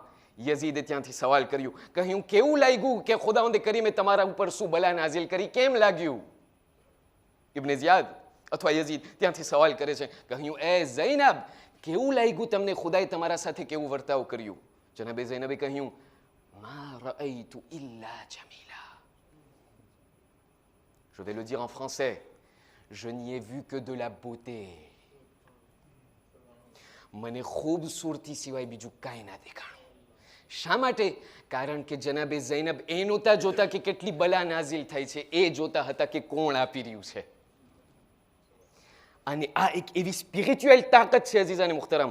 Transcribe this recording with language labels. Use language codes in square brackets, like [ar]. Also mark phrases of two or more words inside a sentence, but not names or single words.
[gu] યઝીદે ત્યાંથી સવાલ કર્યું, કહ્યું કેવું લાગ્યું કે ખુદાવંદ કરીમે તમારા ઉપર શું બલા નાઝિલ કરી, કેમ લાગ્યું? ઇબ્ને ઝિયાદ અથવા યઝીદ ત્યાંથી સવાલ કરે છે, કહ્યું એ ઝૈનબ કેવું લાગ્યું તમને, ખુદાએ તમારા સાથે કેવું વર્તાવ કર્યું? જનાબે ઝૈનબે કહ્યું, [ar] ما رأيت إلا جميلا. [fr] Je vais le dire en français, je n'y ai vu que de la beauté. [gu] મને ખૂબસૂરતી સિવાય બીજું કાંઈ ના દેખાણું. શા માટે? કારણ કે જનાબે ઝૈનબ એ નહોતા જોતા કે કેટલી બલા નાઝિલ થાય છે, એ જોતા હતા કે કોણ આપી રહ્યું છે. અને આ એક એવી સ્પિરિચ્યુઅલ તાકાત છે [ur] عزیزانِ محترم.